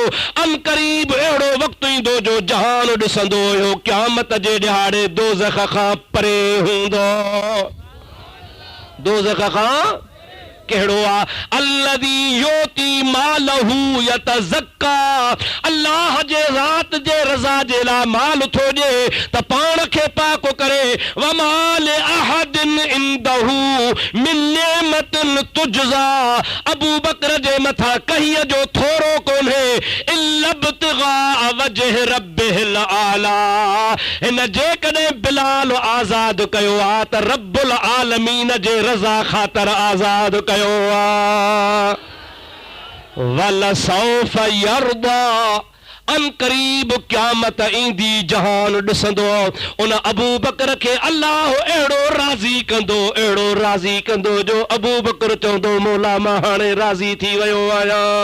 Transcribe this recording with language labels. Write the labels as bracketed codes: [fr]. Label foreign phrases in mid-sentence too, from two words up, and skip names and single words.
[sd] अन क़रीब अहिड़ो वक़्तु ईंदो जो जहान ॾिसंदो हुयो क़यामत जे ॾिहाड़े दोज़ख खां परे हूंदो। दोज़ख खां कहिड़ो आहे? [ar] الذي يؤتي ماله يتزكى, [sd] अल्लाह जे ज़ात जे रज़ा जे लाइ माल थो ॾे त पाण खे पाक करे। [ar] وما لأحد عنده من نعمة تجزى, [sd] अबू बकर जे मथां कहीअ जो थोरो कोन्हे [ar] إلا ابتغاء وجه ربه الأعلى. [sd] हिन जेकॾहिं बिलाल आज़ाद कयो आहे त [ar] رب العالمين [sd] जे रज़ा ख़ातिर आज़ाद कयो। [ar] ولسوف يرضى, [sd] अन क़रीब क़यामत ईंदी जहान ॾिसंदो उन अबू बकर खे अल्लाह अहिड़ो राज़ी कंदो, अहिड़ो राज़ी कंदो जो अबू बकर चवंदो मौला मां हाणे राज़ी थी वियो आहियां।